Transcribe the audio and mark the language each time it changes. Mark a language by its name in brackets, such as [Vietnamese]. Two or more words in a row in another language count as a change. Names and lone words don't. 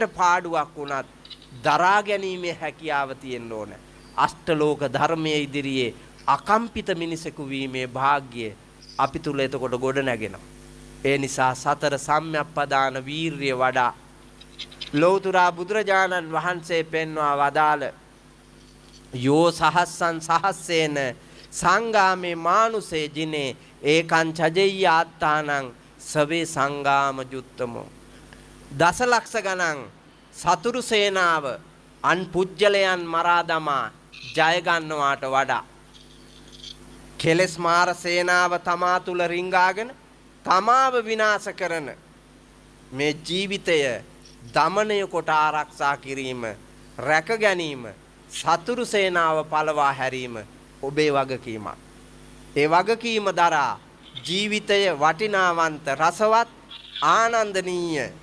[Sinhala] පාඩුවක් වුණත් දරා ගැනීමේ හැකියාව තියෙන්න ඕන අෂ්ටලෝක ධර්මයේ ඉදිරියේ අකම්පිත මිනිසෙකු වීමේ වාග්ය අපි තුල එතකොට ගොඩ නැගෙනවා ඒ නිසා සතර සම්‍යක්පදාන වීරිය වඩා ලෞතුරා බුදුරජාණන් වහන්සේ පෙන්වා වදාළ [Pali] යෝ සහස්සං සහස්සේන සංගාමේ මානුසේ ජිනේ ඒකං චජෙය්‍ය ආත්තානං සවේ සංගාම ජුත්තමෝ [Sinhala] දසලක්ෂ ගණන් සතුරු සේනාව අන් පුජ්‍යලයන් මරා දමා ජය ගන්නවාට වඩා කෙලස් මාර සේනාව තමා තුල රිංගාගෙන තමාව විනාශ කරන මේ ජීවිතය දමනය කොට ආරක්ෂා කිරීම රැක ගැනීම සතුරු සේනාව පළවා හැරීම ඔබේ වගකීමක් ඒ වගකීම දරා ජීවිතය වටිනාවන්ත රසවත් ආනන්දනීය